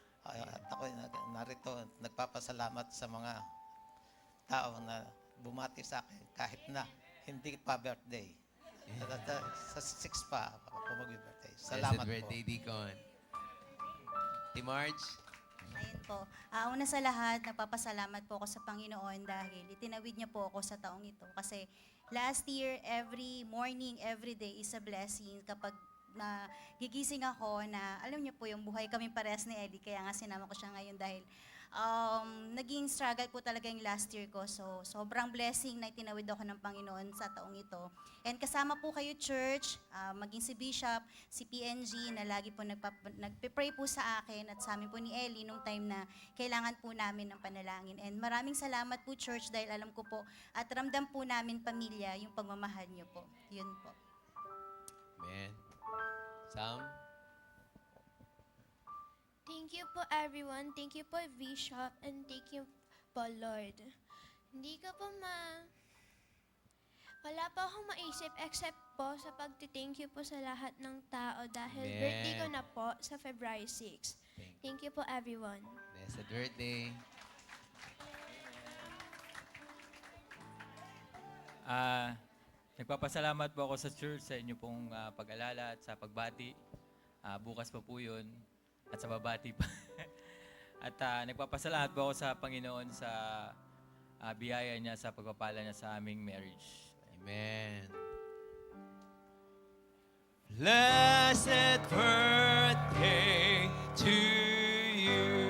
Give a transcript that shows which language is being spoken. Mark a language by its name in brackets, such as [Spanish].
[Filipino] At ako narito nagpapasalamat sa mga tao na bumati sa akin kahit na hindi pa birthday. Sa 6 pa ako mag-birthday. Salamat [English] Blessed birthday, [Filipino] po. [English] Deacon. Ti Marge. [Filipino] Ayun po. Una sa lahat, nagpapasalamat po ako sa Panginoon dahil itinawid niya po ako sa taong ito. [English] Kasi last year, every morning, every day is a blessing. [Filipino] Kapag gigising ako na, alam niyo po, yung buhay kami parehas ni Eddie, kaya nga sinama ko siya ngayon dahil naging struggle po talaga yung [English] last year [Filipino] ko. So, sobrang blessing na itinawid ako ng Panginoon sa taong ito. And kasama po kayo, church, maging si Bishop, si PNG, na lagi po nagpe-pray po sa akin at sa amin po ni Ellie nung time na kailangan po namin ng panalangin. And maraming salamat po, church, dahil alam ko po at ramdam po namin pamilya yung pagmamahal niyo po. Yun po. [English] Amen. Sam. Thank you po everyone. Thank you po Bishop and thank you po Lord. [Filipino] Hindi ko po wala pa akong maisip except po sa pagti-thank you po sa lahat ng tao dahil [English] Amen. [Filipino] birthday ko na po sa February 6. [English] Thank you po everyone. Blessed birthday. [Filipino] Nagpapasalamat po ako sa church sa inyo pong pag-alala at sa pagbati. Bukas pa po yun. At sa babati pa. At nagpapasalamat po ako sa Panginoon sa biyaya niya, sa pagpapala niya sa aming marriage. [English] Amen. Blessed birthday to you.